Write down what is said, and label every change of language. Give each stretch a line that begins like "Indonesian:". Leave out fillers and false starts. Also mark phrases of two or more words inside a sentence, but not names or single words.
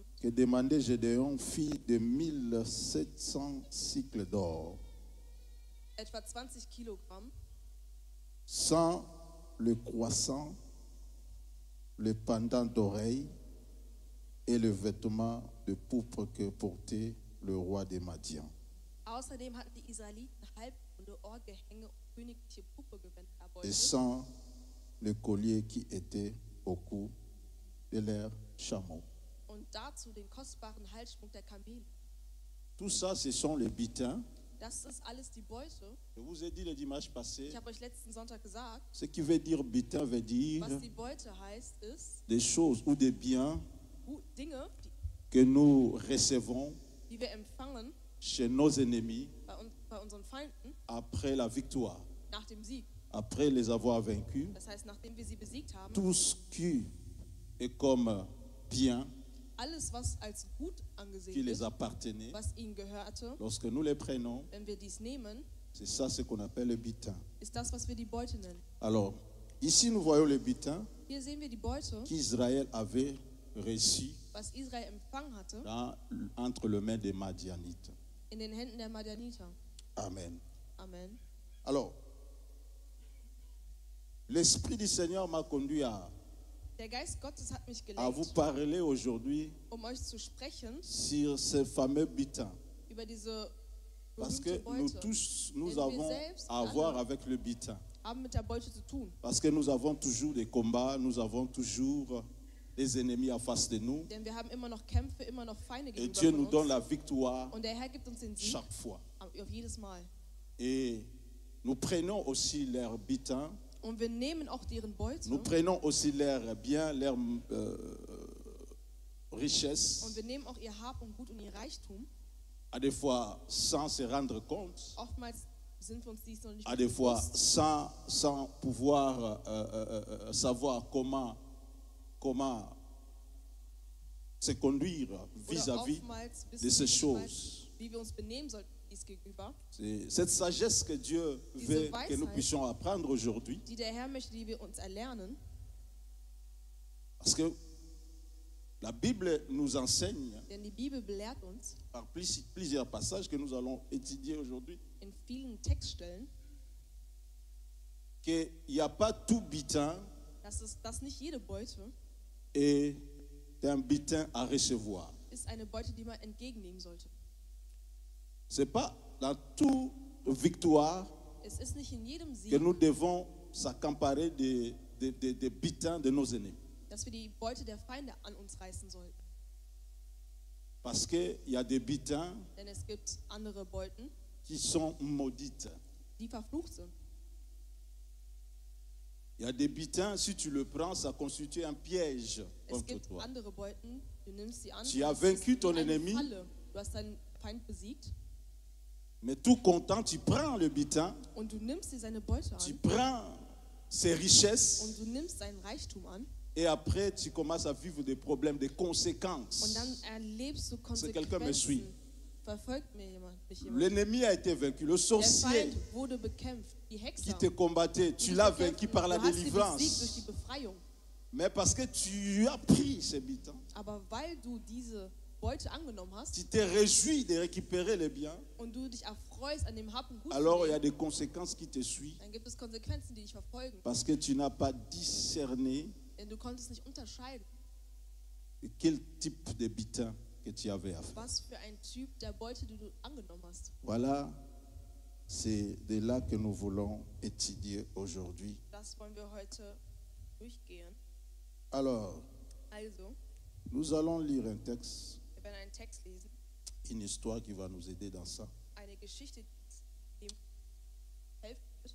French: que demandait Gédéon fit de 1700 cycles d'or,
German: etwa 20 Kilogramm,
French: sans le croissant, le pendant d'oreille et le vêtement de pourpre que portait le roi des Madian.
German: Außerdem hatten die Israeliten Halbrunde, Ohrgehänge und königliche Purpurgewänder
French: Et
German: erbeutet.
French: sans le collier qui était au cou de leurs chameaux.
German: Und dazu den kostbaren Halsschmuck der Kamele.
French: Tout ça, ce sont les bitins.
German: Das ist alles die Beute.
French: Je vous ai dit le dimanche passé,
German: Ich habe euch letzten Sonntag gesagt,
French: ce qui veut dire bitin veut dire
German: was die Beute heißt, ist
French: des choses ou des biens
German: Dinge,
French: que nous recevons
German: die wir empfangen
French: chez nos ennemis
German: bei unseren Feinden
French: après la victoire,
German: nach dem Sieg.
French: après les avoir vaincus.
German: Das heißt, nachdem wir sie besiegt haben,
French: Tout ce qui est comme bien
German: alles, was als gut
French: qui
German: angesehen
French: les
German: wird,
French: appartenait,
German: was ihnen gehörte,
French: lorsque nous les prenons,
German: wenn wir dies nehmen,
French: c'est ça ce qu'on appelle le bitin.
German: ist das, was wir die Beute nennen.
French: Alors, ici nous voyons le bitin
German: Hier sehen wir die Beute,
French: qu'Israël avait reçu
German: was Israel empfangen hatte,
French: entre les mains des Madianites.
German: in den Händen der Madianiter.
French: Amen.
German: Amen.
French: Alors, l'Esprit du Seigneur m'a conduit
German: Der Geist Gottes hat mich
French: à vous
German: gelenkt,
French: parler aujourd'hui
German: euch zu sprechen
French: sur ce fameux bitin.
German: über diese
French: Parce
German: berühmte
French: que nous
German: Beute.
French: tous, nous
German: Denn wir
French: avons
German: selbst
French: à voir
German: alle
French: avec le bitin.
German: haben mit der Beute zu tun.
French: Parce que nous avons toujours des combats, nous avons toujours des ennemis en face de nous.
German: Denn wir haben immer noch Kämpfe, immer noch Feinde
French: Et
German: gegenüber
French: Dieu
German: von
French: nous
German: uns.
French: donne la victoire
German: Und der Herr gibt uns den Sieg
French: chaque fois.
German: auf jedes Mal.
French: Et nous prenons aussi leurs bitins,
German: Und wir nehmen auch deren Beute
French: nous prenons aussi leurs biens, leurs
German: und
French: richesses,
German: wir nehmen auch ihr Hab und Gut und ihr Reichtum.
French: à des fois sans se rendre compte,
German: Oftmals sind wir uns dies noch nicht
French: à des fois
German: bewusst.
French: sans pouvoir savoir comment se conduire
German: Oder
French: vis-à-vis
German: oftmals
French: de
German: wissen
French: ces
German: wir nicht mal,
French: choses.
German: wie wir uns benehmen sollten dies gegenüber,
French: C'est cette sagesse que Dieu veut que nous puissions apprendre aujourd'hui.
German: die der Herr möchte, die wir uns erlernen.
French: Parce que la Bible nous enseigne
German: Denn die Bibel belehrt uns
French: par plusieurs passages que nous allons étudier aujourd'hui
German: in vielen Textstellen,
French: qu'il n'y a pas tout bitin
German: dass nicht jede Beute
French: et un bitin à recevoir.
German: ist eine Beute, die man entgegennehmen sollte.
French: Ce n'est pas dans toute victoire
German: Es ist nicht in jedem
French: que
German: Sieg,
French: nous devons s'accaparer des bitins de nos ennemis.
German: dass wir die Beute der Feinde an uns reißen sollten.
French: Parce qu'il y a des bitins
German: Denn es gibt andere Beuten,
French: qui sont maudites.
German: die verflucht sind.
French: Il y a des bitins, si tu le prends, ça constitue un piège
German: Es
French: contre
German: gibt
French: toi.
German: andere Beuten, du nimmst sie an,
French: Tu as
German: es ist
French: vaincu ton
German: eine
French: ennemi.
German: Falle. Du hast deinen Feind besiegt
French: Mais tout content, tu prends le bitin,
German: und du nimmst dir seine Beute
French: tu
German: an
French: prends ses richesses
German: und du nimmst seinen Reichtum an
French: et après tu commences à vivre des problèmes, des
German: und
French: conséquences.
German: dann erlebst du
French: quelqu'un me suit?
German: Konsequenzen. Verfolgt mich jemand.
French: L'ennemi a été vaincu, le
German: Der
French: sorcier
German: Feind wurde bekämpft, die
French: qui
German: Hexer.
French: te combattait,
German: die
French: tu
German: dich
French: l'as
German: bekämpften.
French: vaincu par la
German: Du hast sie besiegt durch
French: délivrance.
German: die Befreiung.
French: Mais parce que tu as pris ce bitin,
German: Aber weil du diese Beute angenommen hast
French: tu t'es réjoui de récupérer les biens,
German: und du dich erfreust an dem Hab und Gut,
French: alors
German: zu
French: il y a
German: nehmen,
French: des conséquences qui te suivent
German: dann gibt es Konsequenzen, die dich verfolgen.
French: parce que tu n'as pas discerné
German: Denn du konntest nicht unterscheiden,
French: quel type de bitin que tu avais à faire.
German: was für ein Typ der Beute du angenommen hast.
French: Voilà, c'est de là que nous voulons étudier aujourd'hui.
German: Das wollen wir heute durchgehen.
French: Alors,
German: Also,
French: nous allons lire un texte,
German: wir werden einen Text lesen,
French: une histoire qui va nous aider dans ça.
German: eine Geschichte, die dem helfen wird.